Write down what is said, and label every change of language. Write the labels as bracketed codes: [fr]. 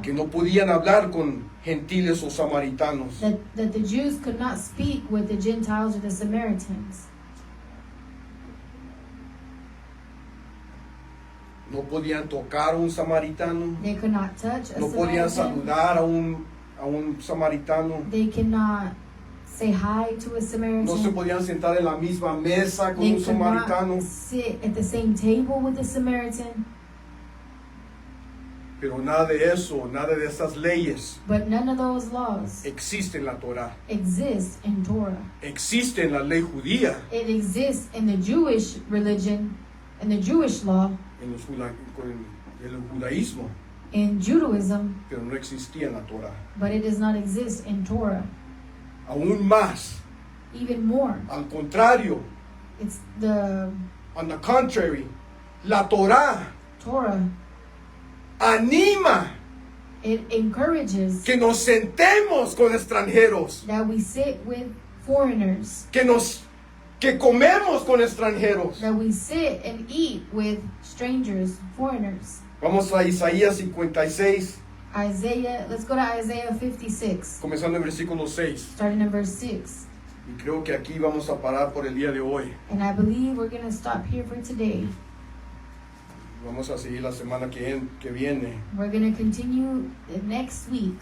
[es] que no podían hablar con gentiles o samaritanos. [en] that the Jews could not speak with the Gentiles or the Samaritans. [es] No podían tocar a un samaritano. [en] They could not touch a [es] No podían [en] Samaritan. [es] saludar a un samaritano. [en] They cannot say hi to a Samaritan. [es] No se podían sentar en la misma mesa con [en] They [es] un [en] could [es] samaritano. [en] not sit at the same table with a Samaritan. [es] Pero nada de eso, nada de esas leyes [en] But none of those laws [es] existe en la Torah. [en] exist in Torah. [es] Existe en la ley judía, [en] It exists in the Jewish religion, in the Jewish law, [es] en el judaísmo, [en] in Judaism, [es] pero no existía en la Torah. [en] but it does not exist in Torah. [es] Aún más, [en] Even more, [es] al contrario, [en] it's the on the contrary, la Torah Torah. [es] anima [en] It encourages [es] que nos sentemos con extranjeros, [en] that we sit with foreigners, [es] que comemos con extranjeros. [en] that we sit and eat with strangers, foreigners. [es] Vamos a Isaías 56, [en] Isaiah, let's go to Isaiah 56, [es] comenzando en versículo 6. [en] starting in verse 6. [es] Y creo que aquí vamos a parar por el día de hoy. [en] And I believe we're going to stop here for today. [es] Vamos a seguir la semana que viene. [en] We're going to continue next week.